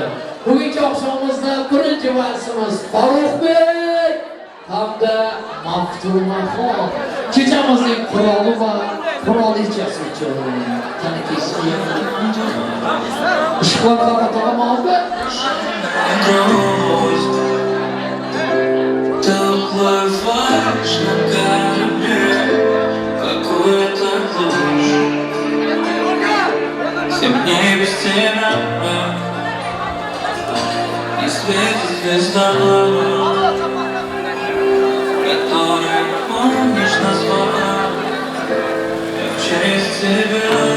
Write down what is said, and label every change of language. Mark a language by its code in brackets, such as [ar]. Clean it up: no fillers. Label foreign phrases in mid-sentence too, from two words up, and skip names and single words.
[uz] Bugungi oqshomimizda birinchi valsimiz Farruxbek hamda Maftunaxon kechamizning qiroli va qirolichasi uchun ishqlarga to'g'ri [ru] Плываешь на корабле, какую-то ложь. Семь дней без тебя не светит звезда, которую помнишь назвала в честь тебя.